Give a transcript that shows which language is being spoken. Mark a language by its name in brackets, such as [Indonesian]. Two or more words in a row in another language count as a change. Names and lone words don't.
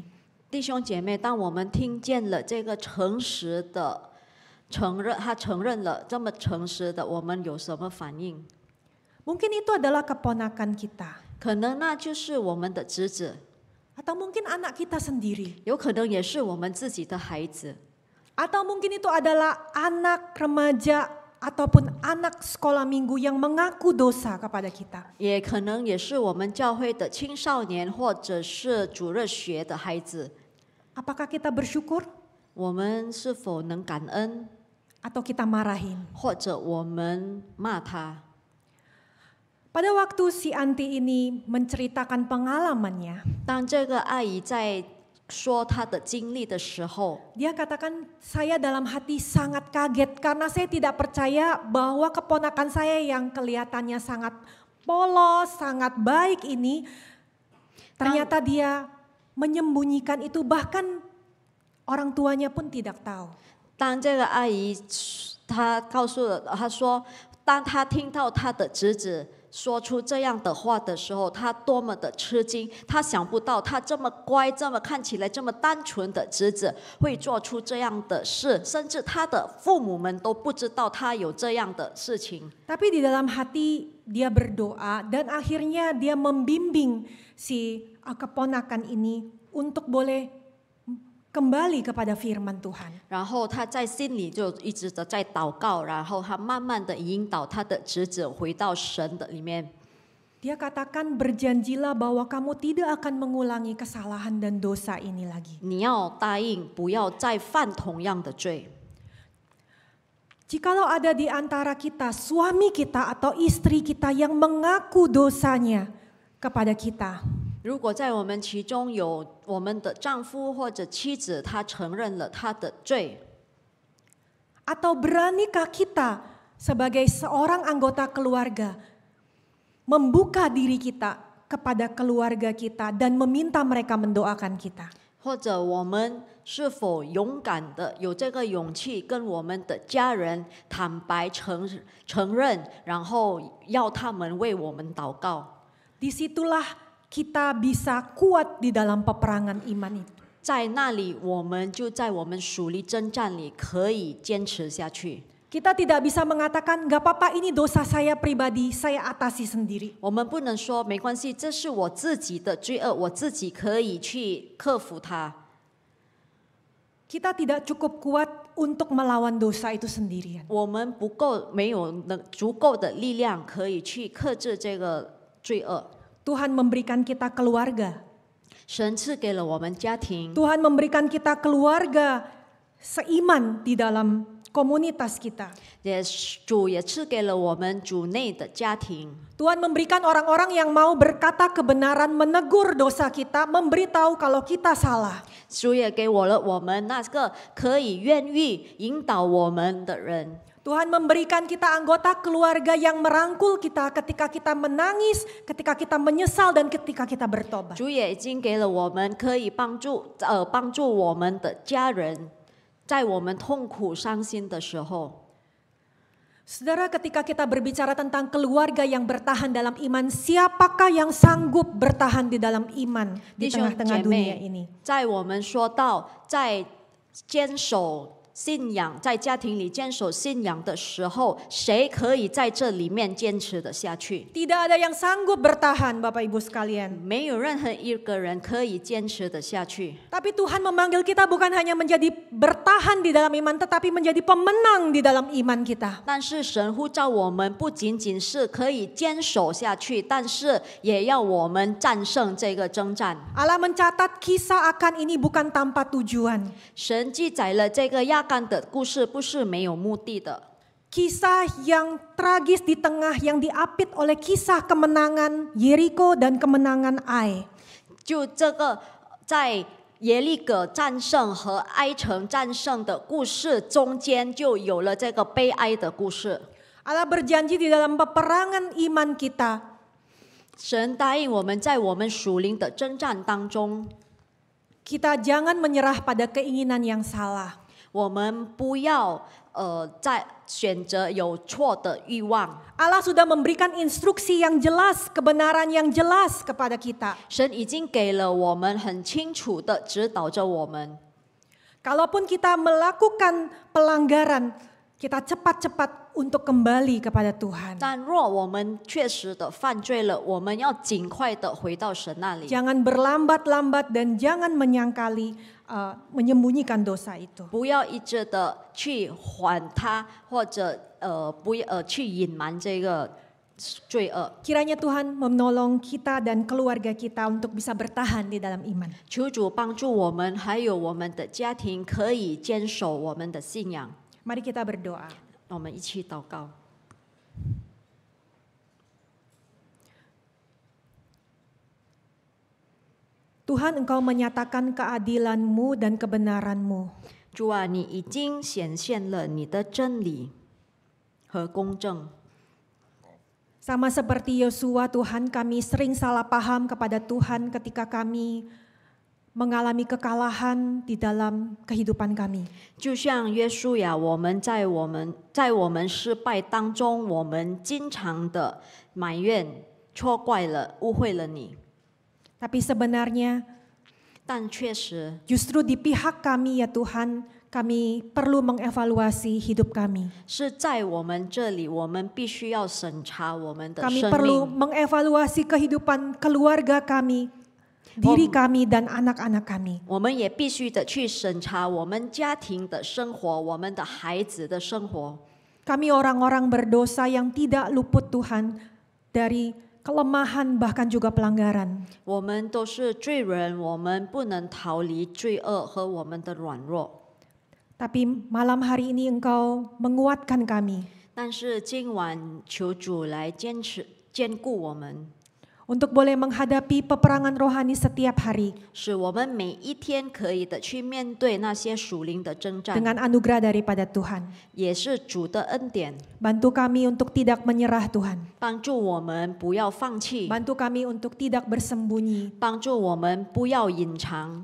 [Chinese] 弟兄姐妹，当我们听见了这个诚实的承认，他承认了这么诚实的，我们有什么反应？ [Indonesian] mungkin itu adalah keponakan kita. [Chinese] 可能那就是我们的侄子， [Indonesian] Atau mungkin anak kita sendiri. [Chinese] 有可能也是我们自己的孩子， [Indonesian] Atau mungkin itu adalah anak remaja ataupun anak sekolah minggu yang mengaku dosa kepada kita. [Chinese] 也可能也是我们教会的青少年或者是主日学的孩子。 [Indonesian] Apakah kita bersyukur [Chinese] 我们是否能感恩， [Indonesian] atau kita marahin? [Chinese] 或者我们骂他？ [Indonesian] Pada waktu si Anti ini menceritakan pengalamannya, [Chinese] 当这个阿姨在说她的经历的时候， [Indonesian] dia katakan, saya dalam hati sangat kaget karena saya tidak percaya bahwa keponakan saya yang kelihatannya sangat polos, sangat baik ini, ternyata dia menyembunyikan itu, bahkan orang tuanya pun tidak tahu. [Chinese] 当这个阿姨她告诉了她说，当她听到她的侄子说出这样的话的时候，她多么的吃惊！她想不到，她这么乖、这么看起来这么单纯的侄子会做出这样的事，甚至她的父母们都不知道她有这样的事情。 [Indonesian] Tapi di dalam hati dia berdoa dan akhirnya dia membimbing si keponakan ini untuk boleh kembali kepada firman Tuhan. [Chinese] 然后她在心里就一直的在祷告，然后她慢慢的引导她的侄子回到神的里面。 [Indonesian] Dia katakan, berjanjilah bahwa kamu tidak akan mengulangi kesalahan dan dosa ini lagi. [Chinese] 你要答应不要再犯同样的罪。 [Indonesian] Jikalau ada di antara kita, suami kita atau istri kita yang mengaku dosanya kepada kita, [Chinese] 如果在我们其中有我们的丈夫或者妻子，他承认了他的罪， [Indonesian] atau beranikah kita sebagai seorang anggota keluarga membuka diri kita kepada keluarga kita dan meminta mereka mendoakan kita? [Chinese] 或者我们是否勇敢的有这个勇气跟我们的家人坦白承认，然后要他们为我们祷告？ [Indonesian] Disitulah kita bisa kuat di dalam peperangan iman itu. [Chinese] 在那里，我们就在我们属灵征战里可以坚持下去。 [Indonesian] Kita tidak bisa mengatakan, gak apa-apa ini dosa saya pribadi, saya atasi sendiri. [Chinese] 我们不能说没关系，这是我自己的罪恶，我自己可以去克服它。 [Indonesian] Kita tidak cukup kuat untuk melawan dosa itu sendirian. [Chinese] 我们没有足够的力量可以去克制这个罪恶。 [Indonesian] Tuhan memberikan kita keluarga. [Chinese] 神赐给了我们家庭， [Indonesian] Tuhan memberikan kita keluarga seiman di dalam komunitas kita. [Chinese] 主也赐给了我们主内的家庭。 [Indonesian] Tuhan memberikan orang-orang yang mau berkata kebenaran, menegur dosa kita, memberitahu kalau kita salah. [Chinese] 主也给我们那个可以愿意引导我们的人。 [Indonesian] Tuhan memberikan kita anggota keluarga yang merangkul kita ketika kita menangis, ketika kita menyesal, dan ketika kita bertobat. [Chinese] 主也已经给了我们可以帮助我们的家人，在我们痛苦伤心的时候。 [Indonesian] Saudara, ketika kita berbicara tentang keluarga yang bertahan dalam iman, siapakah yang sanggup bertahan di dalam iman di [Chinese] 弟兄 [Indonesian] tengah-tengah [Chinese] 姐 [Indonesian] dunia [Chinese] 妹 [Indonesian] ini?， [Chinese] 在我们说到在坚守信仰，在家庭里坚守信仰的时候，谁可以在这里面坚持的下去？ [Indonesian] Tidak ada yang sanggup bertahan, Bapak Ibu sekalian. [Chinese] 没有任何一个人可以坚持的下去。 [Indonesian] Tapi Tuhan memanggil kita bukan hanya menjadi bertahan di dalam iman, tetapi menjadi pemenang di dalam iman kita. [Chinese] 但是神呼召我们，不仅仅是可以坚守下去，但是也要我们战胜这个征战。 [Indonesian] Allah mencatat kisah akan ini bukan tanpa tujuan. [Chinese] 神记载了这个亚干的故事，不是没有目的的。 [Indonesian] Kisah yang tragis di tengah yang diapit oleh kisah kemenangan Yeriko dan kemenangan Ai. [Chinese] 就这个在耶利哥战胜和埃城战胜的故事中间，就有了这个悲哀的故事。 [Indonesian] Allah berjanji di dalam peperangan iman kita, [Chinese] 神答应我们在我们属灵的征战当中， [Indonesian] kita jangan menyerah pada keinginan yang salah. [Chinese] 我们不要在选择有错的欲望。 [Indonesian] Allah sudah memberikan instruksi yang jelas, kebenaran yang jelas kepada kita. [Chinese] 神已经给了我们很清楚的指导着我们。 [Indonesian] Kalaupun kita melakukan pelanggaran, kita cepat-cepat untuk kembali kepada Tuhan. [Chinese] 但若我们确实的犯罪了，我们要尽快的回到神那里， [Indonesian] Jangan berlambat-lambat dan jangan menyangkali, menyembunyikan dosa itu. [Chinese] 不要一直的去缓它，或者去隐瞒这个罪恶。 [Indonesian] Kiranya Tuhan menolong kita dan keluarga kita untuk bisa bertahan di dalam iman. [Chinese] 求主帮助我们，还有我们的家庭，可以坚守我们的信仰。 [Indonesian] Mari kita berdoa. [Chinese] 我们一起祷告。 [Indonesian] Tuhan, Engkau menyatakan keadilan-Mu dan kebenaran-Mu. [Chinese] 主啊，你已经显现了你的真理和公正。 [Indonesian] Sama seperti Yosua, Tuhan, kami sering salah paham kepada Tuhan ketika kami mengalami kekalahan di dalam kehidupan kami. [Chinese] 就像约书亚，我们在我们失败当中，我们经常的埋怨、错怪了、误会了你。 [Indonesian] Tapi sebenarnya [Chinese] 但确实， [Indonesian] justru di pihak kami ya Tuhan, kami perlu mengevaluasi hidup kami. [Chinese] 是在我们这里，我们必须要审查我们的 [Indonesian] Kami [Chinese] 生 [Indonesian] perlu [Chinese] 命。 [Indonesian] mengevaluasi kehidupan keluarga kami, diri kami dan anak-anak kami. [Chinese] 我们也必须的去审查我们家庭的生活，我们的孩子的生活。 [Indonesian] Kami orang-orang berdosa yang tidak luput Tuhan dari kelemahan bahkan juga pelanggaran. [Chinese] 我们都是罪人，我们不能逃离罪恶和我们的软弱。 [Indonesian] Tapi malam hari ini Engkau menguatkan kami [Chinese] 但是今晚求主来坚固我们， [Indonesian] untuk boleh menghadapi peperangan rohani setiap hari [Chinese] 使我们每一天可以的去面对那些属灵的征战， [Indonesian] dengan anugerah daripada Tuhan. [Chinese] 也是主的恩典， [Indonesian] Bantu kami untuk tidak menyerah Tuhan. [Chinese] 帮助我们不要放弃， [Indonesian] Bantu kami untuk tidak bersembunyi. [Chinese] 帮助我们不要隐藏，